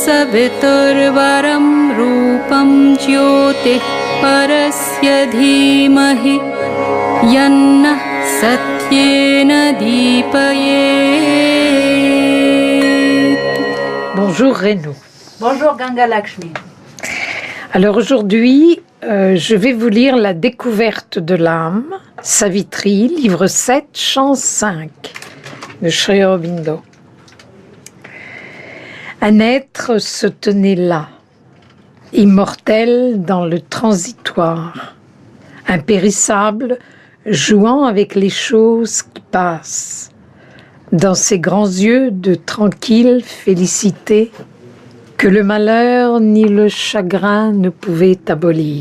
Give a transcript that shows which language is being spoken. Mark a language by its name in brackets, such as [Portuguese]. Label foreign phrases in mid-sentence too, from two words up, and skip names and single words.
[Sanskrit] वितुर्वरं रूपं ज्योतिः परस्य धीमहि यन्नः सत्येन दीपयेत्. [French] Bonjour Renaud. Bonjour Ganga Lakshmi. Alors aujourd'hui, je vais vous lire La découverte de l'âme, Savitri, livre 7, chant 5 de Sri Aurobindo. Un être se tenait là, immortel dans le transitoire, impérissable, jouant avec les choses qui passent, dans ses grands yeux de tranquille félicité que le malheur ni le chagrin ne pouvaient abolir.